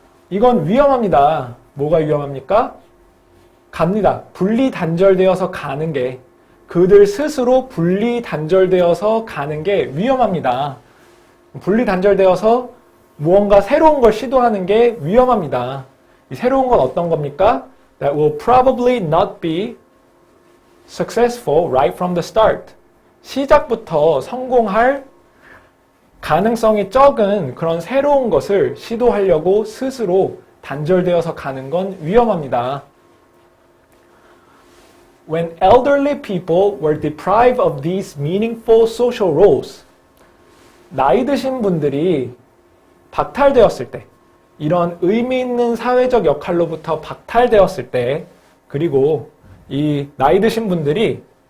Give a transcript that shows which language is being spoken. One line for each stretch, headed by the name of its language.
Korean: 이건 위험합니다. 뭐가 위험합니까? 갑니다. 분리 단절되어서 가는 게, 그들 스스로 분리 단절되어서 가는 게 위험합니다. 분리 단절되어서 무언가 새로운 걸 시도하는 게 위험합니다. 이 새로운 건 어떤 겁니까?
English: That will probably not be successful right from the start.
Korean: 시작부터 성공할 가능성이 적은 그런 새로운 것을 시도하려고 스스로 단절되어서 가는 건 위험합니다.
English: When elderly people were deprived of these meaningful social roles,
Korean: 나이 드신 분들이 박탈되었을 때, 이런 의미 있는 사회적 역할로부터 박탈되었을 때, 그리고 이 나이 드신 분들이